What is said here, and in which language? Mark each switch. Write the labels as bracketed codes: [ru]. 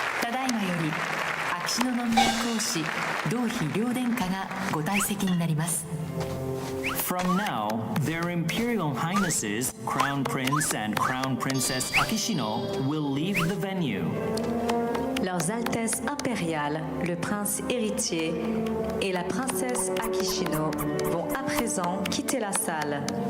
[ja] 秋篠宮皇嗣同妃両殿下がご退席になります。 [en] From now, their Imperial Highnesses, Crown Prince and Crown Princess Akishino, will leave the venue. [fr] Leurs Altesses impériales, le prince héritier et la princesse Akishino vont à présent quitter la salle.